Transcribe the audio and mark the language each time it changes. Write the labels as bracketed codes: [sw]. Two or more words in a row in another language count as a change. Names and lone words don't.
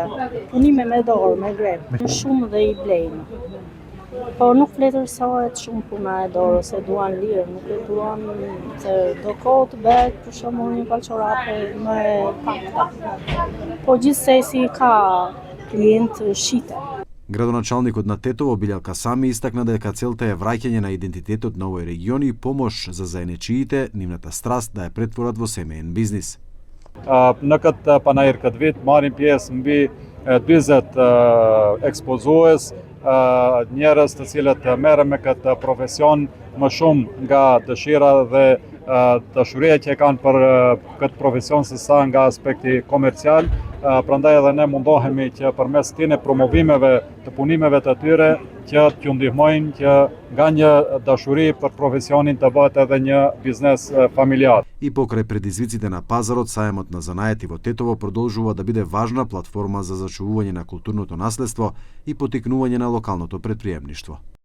[sq] Punime me dorë, me grep. Shumë dhe I blejnë. Po nuk vletërsohet shumë puna e dorë ose duan lirë, nuk e duan se do kohë të bëhet për shembull një palë çorape më pakta. Po gjithsesi ka klientë shite. [mk] Градоначалникот на Тетово Билјал Касами истакна дека целта е враќање на идентитетот на овој регион и помош за заенечиите, нивната страст да ја претворат во семеен бизнис. [sq] Në këtë panajër këtë vit marrin pjesë mbi 40 ekspozues, njerëz të cilët merren me këtë profesion më shumë nga dëshira dhe dashuria që kanë për këtë profesion se sa nga aspekti komercial. Prandaj edhe ne mundohemi që përmes këtyre promovimeve të punimeve të tyre që t'ju ndihmojnë që nga një dashuri për profesionin të bëhet edhe një biznes familjar. [mk] И покрај предизвиците на пазарот, сајмот на занаети во Тетово продолжува да биде важна платформа за зачувување на културното наследство и поттикнување на локалното претприемништво.